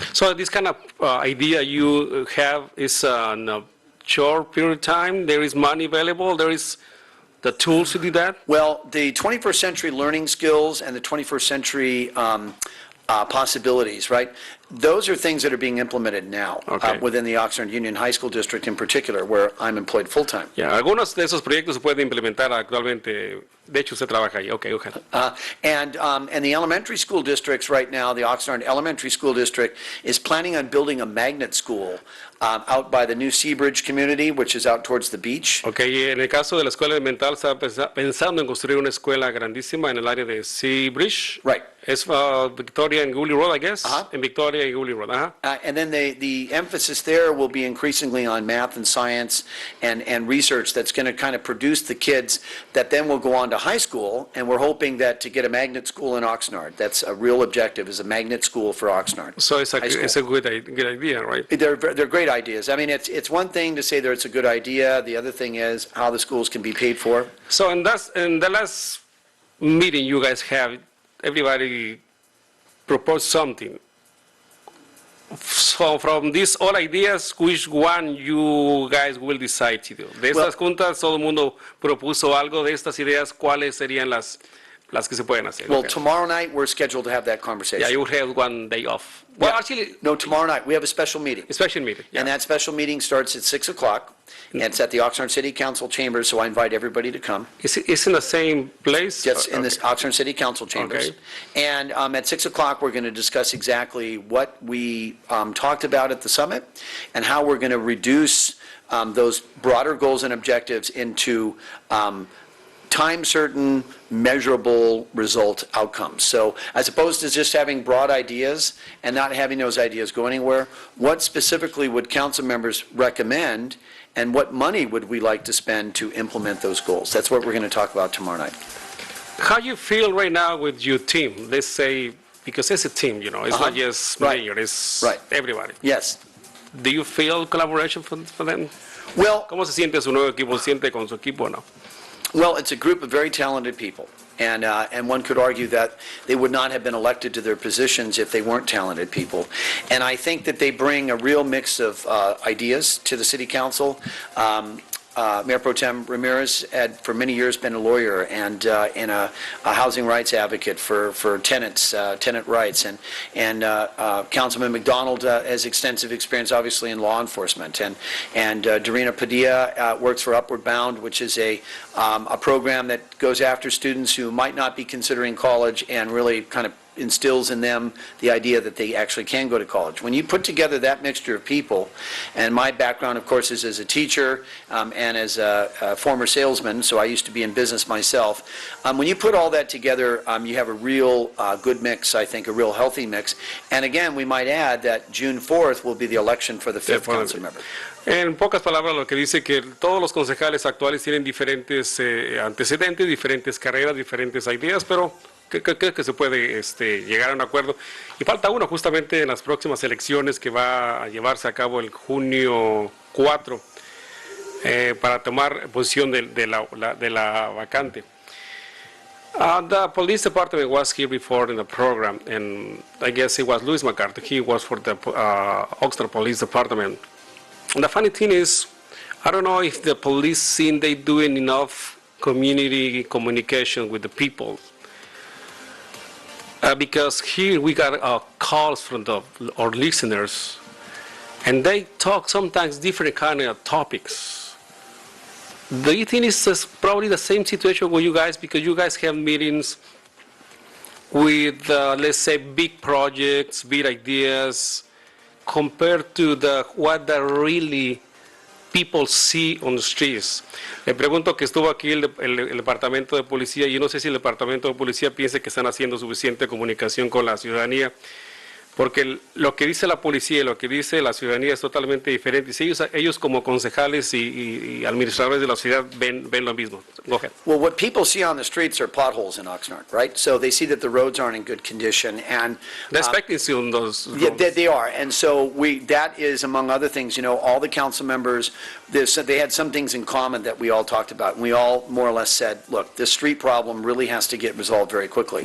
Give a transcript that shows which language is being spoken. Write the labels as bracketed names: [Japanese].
[English] So this kind of idea you have is in a short period of time, there is money available, there is the tools to do that? Well, the 21st century learning skills and the 21st century possibilities, right? Those are things that are being implemented now within the Oxnard Union High School District in particular, where I'm employed full-time. [Spanish] Yeah, algunos de esos proyectos se pueden implementar actualmente. De hecho, usted trabaja ahí. [English] Okay, okay. And the elementary school districts right now, the Oxnard Elementary School District is planning on building a magnet school out by the new Seabridge community, which is out towards the beach. [Spanish] Okay, y en el caso de la escuela elemental, está pensando en construir una escuela grandísima en el área de Seabridge. [English] Right. Es Victoria and Gully Road, I guess. [Spanish] En Victoria y Gully Road. [English] And then the emphasis there will be increasingly on math and science and research that's going to kind of produce the kids that then will go on to high school, and we're hoping that to get a magnet school in Oxnard. That's a real objective, is a magnet school for Oxnard. So it's a good idea, right? They're great ideas. I mean, it's one thing to say that it's a good idea. The other thing is how the schools can be paid for. So in the last meeting you guys have, everybody proposed something. So from these all ideas, which one you guys will decide to do? [Spanish] De estas juntas, todo el mundo propuso algo de estas ideas, ¿cuáles serían las que se pueden hacer? [English] Well, tomorrow night, we're scheduled to have that conversation. Yeah, you will have one day off. Well, actually... No, tomorrow night, we have a special meeting. A special meeting, yeah. And that special meeting starts at 6 o'clock. And it's at the Oxnard City Council chambers, so I invite everybody to come. It's in the same place? Yes, in the Oxnard City Council chambers. Okay. And at 6 o'clock, we're going to discuss exactly what we talked about at the summit and how we're going to reduce those broader goals and objectives into time-certain, measurable result outcomes. So as opposed to just having broad ideas and not having those ideas go anywhere, what specifically would council members recommend, and what money would we like to spend to implement those goals? That's what we're going to talk about tomorrow night. How you feel right now with your team? Let's say, because it's a team, it's not just mayor, it's everybody. Yes. Do you feel collaboration for them? Well, [Spanish] ¿Cómo se siente su nuevo equipo? ¿Se siente con su equipo o no? [English] Well, it's a group of very talented people, and one could argue that they would not have been elected to their positions if they weren't talented people. And I think that they bring a real mix of ideas to the City Council. Mayor Pro Tem Ramirez had for many years been a lawyer and a housing rights advocate for tenant rights, and Councilman McDonald has extensive experience, obviously, in law enforcement, and Dorina Padilla works for Upward Bound, which is a program that goes after students who might not be considering college and really kind of instills in them the idea that they actually can go to college. When you put together that mixture of people, and my background, of course, is as a teacher and as a former salesman, so I used to be in business myself. When you put all that together, you have a real good mix, I think, a real healthy mix. And again, we might add that June 4th will be the election for the 5th council member. [Spanish] En pocas palabras, lo que dice que todos los concejales actuales tienen diferentes antecedentes, diferentes carreras, diferentes ideas, pero creo que se puede llegar a un acuerdo. Y falta uno justamente en las próximas elecciones que va a llevarse a cabo el junio 4 para tomar posición de la vacante. [English] The police department was here before in the program, and I guess it was Luis McCarthy. He was for the Oxnard Police Department. And the funny thing is, I don't know if the police scene they doing enough community communication with the people. Because here we got calls from our listeners, and they talk sometimes different kind of topics. Do you think it's probably the same situation with you guys, because you guys have meetings with, let's say, big projects, big ideas, compared to what the really people see on the streets? [Spanish] Le pregunto que estuvo aquí el departamento de policía, y yo no sé si el departamento de policía piensa que están haciendo suficiente comunicación con la ciudadanía, porque lo que dice la policía y lo que dice la ciudadanía es totalmente diferente. Y si ellos como concejales y administradores de la ciudad ven lo mismo. [English] Go ahead. Well, what people see on the streets are potholes in Oxnard, right? So they see that the roads aren't in good condition, and the expectancy on those roads. Yeah, they are, and so that is, among other things, all the council members, they had some things in common that we all talked about, and we all more or less said, look, this street problem really has to get resolved very quickly.